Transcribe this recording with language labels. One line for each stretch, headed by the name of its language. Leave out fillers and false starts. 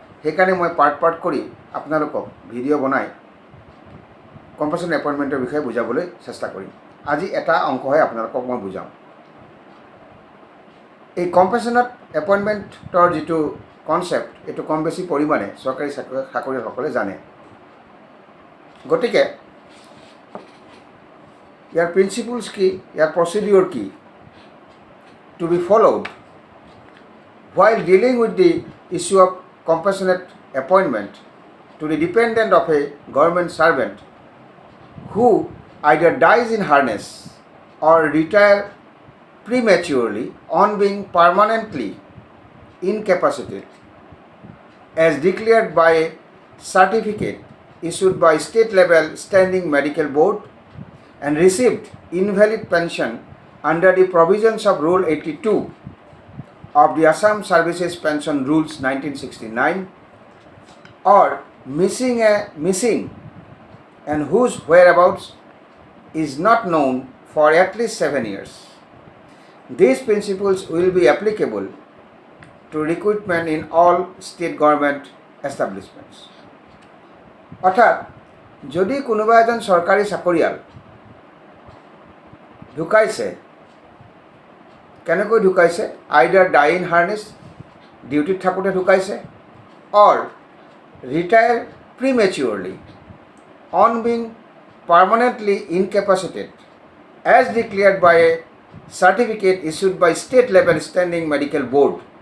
Assamese: সেইকাৰণে মই পাৰ্ট কৰি আপোনালোকক ভিডিঅ' বনাই কম্পেশ্যনেট এপইণ্টমেণ্টৰ বিষয়ে বুজাবলৈ চেষ্টা কৰিম। আজি এটা অংশহে আপোনালোকক মই বুজাওঁ। এই কম্পেশ্যনেট এপইণ্টমেণ্টৰ যিটো কনচেপ্ট, এইটো কম বেছি পৰিমাণে চৰকাৰী চাকৰিয়ালসকলে জানে। গতিকে ইয়াৰ প্ৰিন্সিপলছ কি, ইয়াৰ প্ৰচিডিঅ'ৰ কি,
English: To be followed while dealing with the issue of compassionate appointment to the dependent of a government servant who either dies in harness or retire prematurely on being permanently incapacitated as declared by a certificate issued by state level standing medical board and received invalid pension under the provisions of Rule 82 of the Assam Services Pension Rules 1969 or missing and whose whereabouts is not known for at least 7 years. These principles will be applicable to recruitment in all state government establishments.
Assamese: অৰ্থাৎ যদি কোনোবা এজন চৰকাৰী চাকৰিয়াল ঢুকাইছে, কেনেকৈ ঢুকাইছে,
English: either die in harness,
Assamese: ডিউটিত থাকোঁতে ঢুকাইছে,
English: Or retire prematurely on being permanently incapacitated as declared by a certificate issued by state level standing medical board.